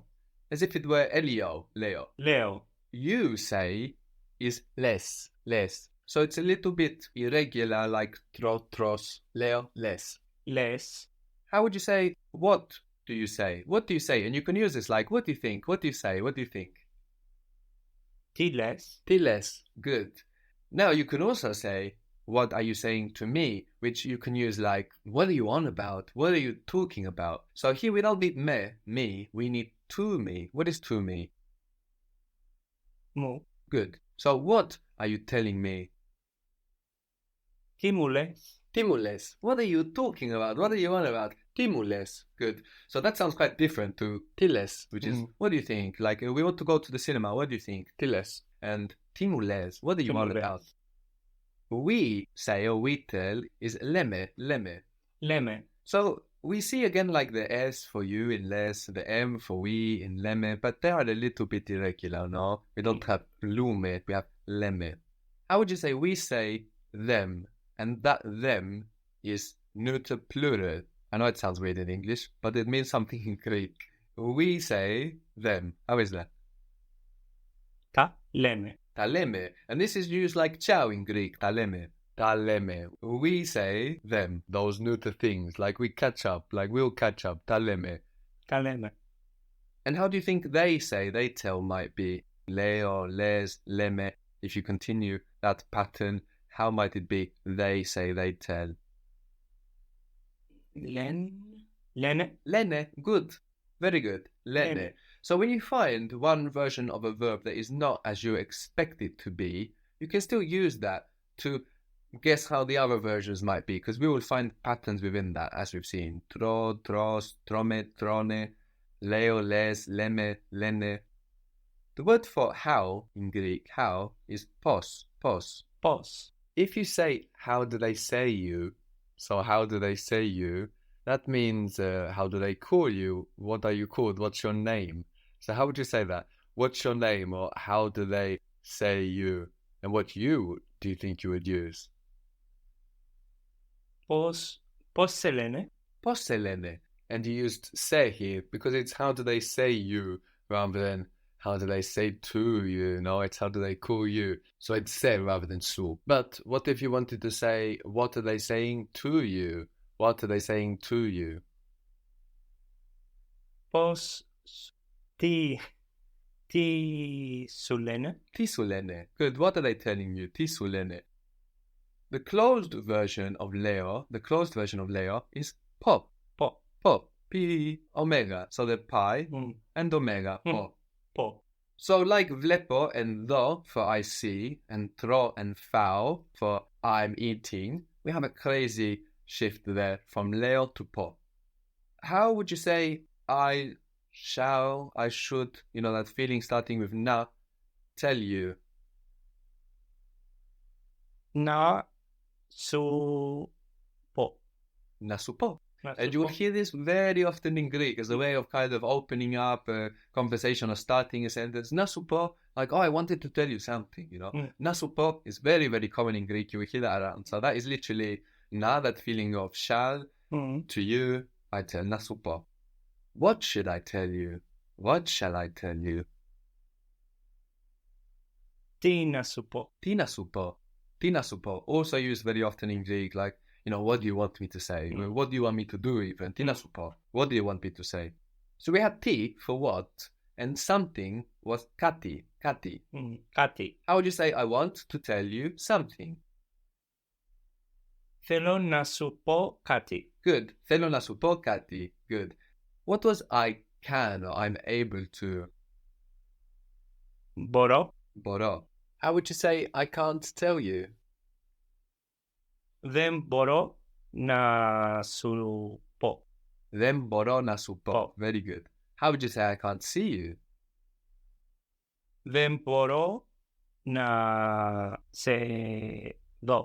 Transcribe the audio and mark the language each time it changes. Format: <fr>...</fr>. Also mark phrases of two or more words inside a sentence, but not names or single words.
<en>As if it were Elio, Leo.</en> <el>Λέω.</el> <en>You say is</en> <el>λες, λες.</el> <en>So it's a little bit irregular, like</en> <el>τρως, λέω, λες. Λες.</el> <en>How would you say, what do you say? What do you say? And you can use this like, what do you think? What do you say? What do you think?</en> <el>Τι λες. Τι λες.</el> <en>Good. Now you can also say, what are you saying to me? Which you can use like, what are you on about? What are you talking about? So here we don't need me, we need to me. What is to me?</en> <el>Μου.</el> <en>Good. So what are you telling me?</en> <el>Τι μου λες. Τι μου λες.</el> <en>What are you talking about? What are you on about?</en> <el>Τι μου λες.</el> <en>Good. So that sounds quite different to</en> <el>τι λες,</el> <en>which is, what do you think? Like, we want to go to the cinema. What do you think?</en> <el>Τι λες. And τι μου λες.</el> <en>What are you on about? We say or we tell is</en> <el>λέμε, λέμε. Λέμε.</el> <en>So we see again like the S for you in less, the M for we in λέμε, but they are a little bit irregular, no? We don't have lume, we have λέμε. How would you say we say them? And that them is neuter plural. I know it sounds weird in English, but it means something in Greek. We say them. How is that?</en> <el>Τα λέμε. Τα λέμε.</el> <en>And this is used like ciao in Greek.</en> <el>Τα λέμε. Τα λέμε.</el> <en>We say them, those neuter things, like we catch up, like we'll catch up.</en> <el>Τα λέμε. Τα λέμε.</el> <en>And how do you think they say, they tell might be?</en> <el>Λέω, λες, λέμε.</el> <en>If you continue that pattern, how might it be they say, they tell?</en> <el>Λένε. Λένε. Λένε.</el> <en>Good. Very good.</en> <el>Λένε. Λένε.</el> <en>So when you find one version of a verb that is not as you expect it to be, you can still use that to guess how the other versions might be, because we will find patterns within that, as we've seen.</en> <el>Τρώω, τρως, τρώμε, τρώνε, λέω, λες, λέμε, λένε.</el> <en>The word for how in Greek, how, is</en> <el>πώς, πώς. Πώς.</el> <en>If you say, how do they say you? So how do they say you? That means, how do they call you? What are you called? What's your name? So how would you say that? What's your name? Or how do they say you? And what you do you think you would use?</en> <el>Πώς. Πώς σε λένε. Πώς σε λένε?</el> <en>And you used say here because it's how do they say you rather than how do they say to you? No, it's how do they call you? So it's se rather than su. But what if you wanted to say, what are they saying to you? What are they saying to you?</en> <el>Πώς... Τι σου λένε? Τι σου λένε?</el> <en>Good. What are they telling you?</en> <el>Τι σου λένε?</el> <en>The closed version of Leo is po.</en> <el>Po.</el> <en>Po. P omega. So the pi and omega. Po.</en> <el>Po.</el> <en>So like vlepo and tho for I see and tro and fao for I'm eating, we have a crazy shift there from Leo to po. How would you say I shall, I should, that feeling starting with na, tell you?</en> <el>Να σου πω. Να σου πω. Να</el> <en>And</en> <el>σου</el> <en>you will</en> <el>πω.</el> <en>hear this very often in Greek as a way of kind of opening up a conversation or starting a sentence.</en> <el>Να σου πω,</el> <en>like, oh, I wanted to tell you something,</en> <el>Να σου πω</el> <en>is very, very common in Greek. You will hear that around. So that is literally na, that feeling of shall, to you, I tell</en> <el>να σου πω.</el> <en>What should I tell you? What shall I tell you?</en> <el>Τι να σου πω. Τι να σου πω. Τι να σου πω.</el> <en>Also used very often in Greek, like, what do you want me to say? What do you want me to do even? Τι να σου πω. What do you want me to say? So we had τι for what, and something was</en> <el>κάτι. Κάτι. Κάτι.</el> <en>How would you say I want to tell you something?</en> <el>Θέλω να σου πω κάτι. Good. Θέλω να σου πω κάτι.</el> <en>Good. What was I can or I'm able to?</en> <el>Μπορώ. Μπορώ.</el> <en>How would you say I can't tell you?</en> <el>Δεν μπορώ να σου πω. Δεν μπορώ να σου πω. πω.</el> <en>Very good. How would you say I can't see you?</en> <el>Δεν μπορώ να σε δω.</el>